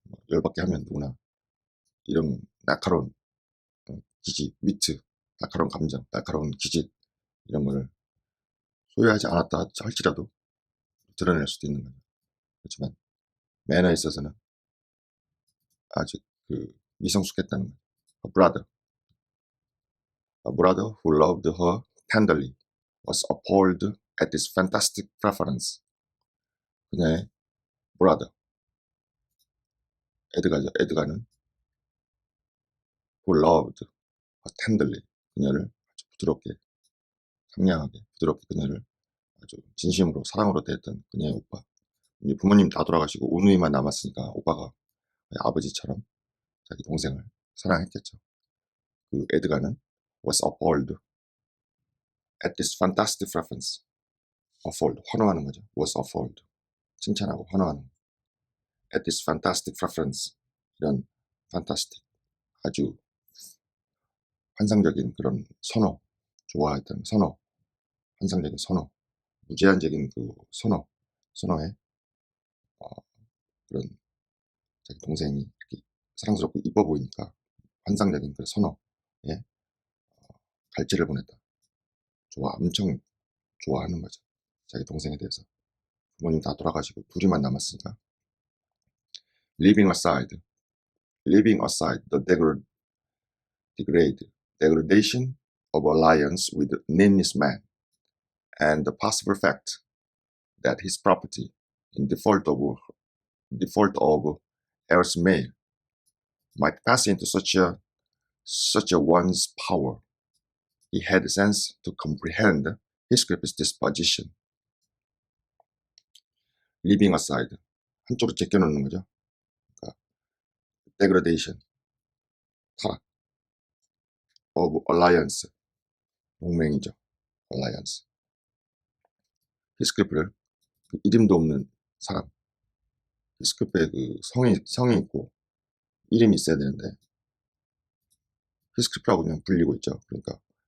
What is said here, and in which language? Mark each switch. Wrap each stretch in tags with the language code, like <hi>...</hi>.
<ko>열받게 하면 누구나 이런 날카로운 기질, 위트, 날카로운 감정, 날카로운 기질 이런 거를 소유하지 않았다 할지라도 드러낼 수도 있는 거죠. 그렇지만 매너에 있어서는 아직 미성숙했다는 거죠.</ko> <en>A brother who loved her tenderly was appalled at this fantastic preference.</en> <ko>그녀의 brother, 에드가는</ko> <en>who loved her tenderly,</en> <ko>그녀를 아주 부드럽게, 상냥하게, 부드럽게 그녀를 아주 진심으로 사랑으로 대했던 그녀의 오빠. 이제 부모님 다 돌아가시고 우누이만 남았으니까 오빠가 아버지처럼 자기 동생을 사랑했겠죠. 에드가는</ko> <en>was appalled at this fantastic preference.</en> <ko>appalled, 환호하는 거죠.</ko> <en>was appalled,</en> <ko>칭찬하고 환호하는.</ko> <en>at this fantastic preference,</en> <ko>이런 fantastic, 아주 환상적인 그런 선호, 좋아했던 선호, 환상적인 선호, 무제한적인 선호에 그런 자기 동생이 이렇게 사랑스럽고 이뻐 보이니까 환상적인 그 선호에 갈채를 보냈다. 엄청 좋아하는 거죠. 자기 동생에 대해서. 부모님 다 돌아가시고 둘이만 남았으니까.</ko> <en>Leaving aside the degradation of alliance with Ninnis man, and the possible fact that his property, in default of heirs male, might pass into such a one's power, he had sense to comprehend Heathcliff's disposition. Leaving aside,</en> <ko>한쪽으로 제껴놓는 거죠. 그러니까 degradation, 타락,</ko> <en>of alliance,</en> <ko>동맹이죠. alliance. 히스클리프를 이름도 없는 사람, 히스클리프의 성이 있고 이름이 있어야 되는데 히스클리프라고 그냥 불리고 있죠. 그러니까</ko>